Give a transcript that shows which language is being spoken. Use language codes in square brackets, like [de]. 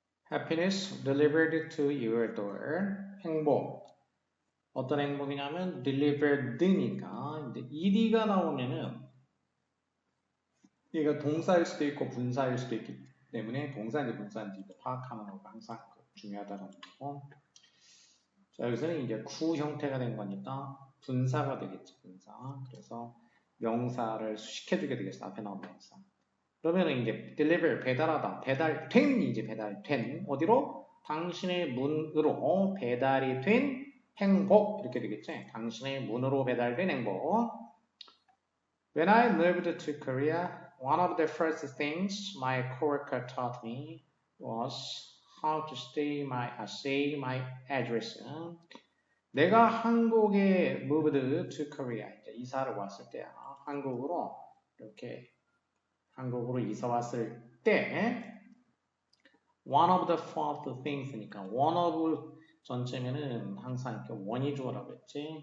[en] Happiness delivered to your door. [ko] 행복. 어떤 행복이냐면 delivered니까 이제 ed가 나오면은 얘가 동사일 수도 있고 분사일 수도 있기 때문에 동사인지 분사인지 파악하는 거가 항상 중요하다는 거고 자, 여기서는 이제 구 형태가 된 거니까 분사가 되겠죠. 분사. 그래서 명사를 수식해주게 되겠어. 앞에 나온 명사. 그러면은 이제 deliver 배달하다. 배달된 이제 배달된 어디로? 당신의 문으로 배달이 된 행복 이렇게 되겠지. 당신의 문으로 배달된 행복. [en] When I moved to Korea, one of the first things my coworker taught me was how to say my address. [ko] 내가 한국에 [en] moved to Korea [ko] 이제 이사를 왔을 때야. 한국으로 이렇게 한국으로 이사 왔을 때 [en] one of the first things [ko] 니까 one of 전체면은 항상 이렇게 원이 주어라고 했지.